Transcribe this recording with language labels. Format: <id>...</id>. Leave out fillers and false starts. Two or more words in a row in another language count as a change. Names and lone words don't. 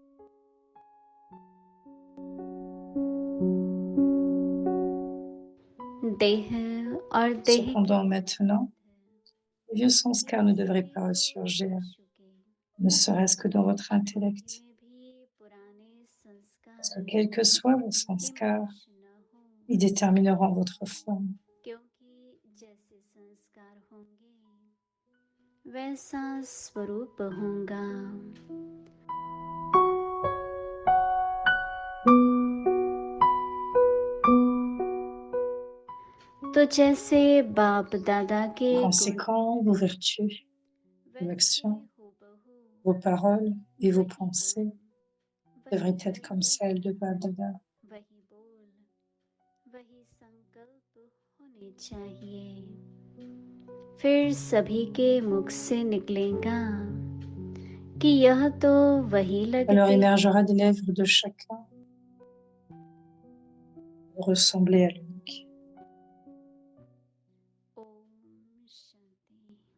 <fr>Cependant, maintenant, les vieux sanskars ne devraient pas ressurgir, ne serait-ce que dans votre intellect. Parce que quels que soient vos sanskars, ils détermineront votre forme.</fr> <hi>वैसा स्वरूप होगा. तो जैसे बाप दादा के</hi> <fr>Par conséquent, vos vertus, vos actions, vos paroles et vos pensées devraient être comme celles de Baptata.</fr> <hi>वही बोल वही संकल्प होने चाहिए. फिर सभी के मुख से निकलेगा कि यह तो वही</hi> <fr>Alors</fr> <hi>लगती.</hi> <fr>émergera des lèvres de chacun pour ressembler à l'unique.</fr> <hi>ओम शांति.</hi>